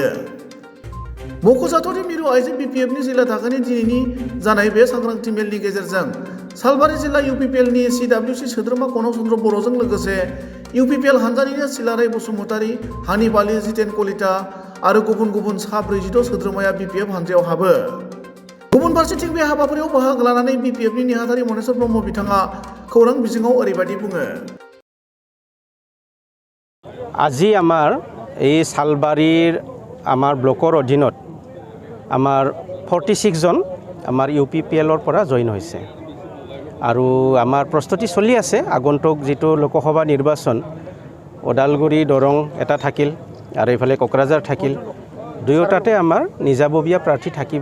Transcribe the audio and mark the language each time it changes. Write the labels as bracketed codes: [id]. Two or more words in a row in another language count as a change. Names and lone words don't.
[brx] मख'जाथावदि मिरु आइजो बिपिएफनि जिल्ला थाखोनि दिनैनि जानाय बे सांग्रांथि मेलनि गेजेरजों सालबारि जिल्ला इउपिपिएलनि सिडब्लिउसि सोद्रोमा कनक चन्द्र बर'जों लोगोसे इउपिपिएल हान्जानिनो सिलाराय बसुमतारी, हानिफ आली, जितेन कलिता आरो गुबुन गुबुन सा 46 सोद्रोमाया बिपिएफ हान्जायाव हाबो। गुबुन फारसेथिं बे हाबाफारियाव बाहागो लानानै बिपिएफनि नेहाथारि मनेस्वर ब्रह्म बिथाङा खौरां बिजोङाव ओरैबायदि बुङो। [as] আজি আমাৰ এই সালবাৰীৰ আমাৰ ব্লকৰ অধীনত আমাৰ 46 জন আমাৰ ইউপিপিএলৰ পৰা জইন হৈছে আৰু আমাৰ প্ৰস্তুতি চলি আছে। আগন্তুক যেটো লোকসভা নিৰ্বাচন ওদালগুৰি দৰং এটা থাকিল আৰু ইফালে কোকৰাঝাৰ থাকিল, দুয়োটাতে আমাৰ নিজাববীয়া প্ৰাৰ্থী থাকিব।